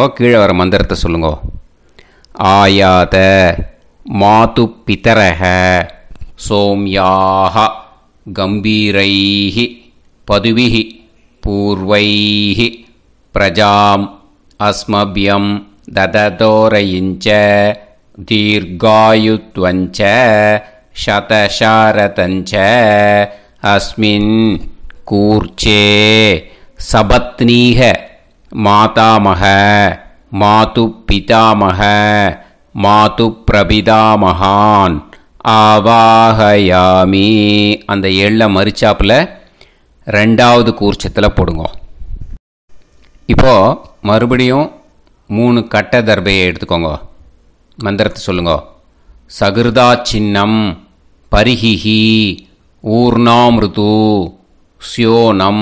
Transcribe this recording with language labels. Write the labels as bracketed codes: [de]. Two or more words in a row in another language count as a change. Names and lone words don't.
[ta] கீழே வர மந்திரத்தை சொல்லுங்க. [sa] आयात मातु पितरः सौम्याः गम्भीरैः पथिभिः पूर्व्यैः प्रजाम् अस्मभ्यम् ददतो रयिञ्च दीर्घायुत्वञ्च शतशारदञ्च अस्मिन् कूर्चे सपत्नीः मातामह मातुपितामह मातुप्रपितामहान् ஆவாஹயாமி. [ta] அந்த எள்ள மரிச்சாப்பில் ரெண்டாவது கூர்ச்சத்தில் போடுங்க. இப்போது மறுபடியும் 3 கட்ட தர்பையை எடுத்துக்கோங்க. மந்திரத்தை சொல்லுங்க. [sa] सकृदा छिन्नं बर्हिः ऊर्णाम्रदु स्योनम्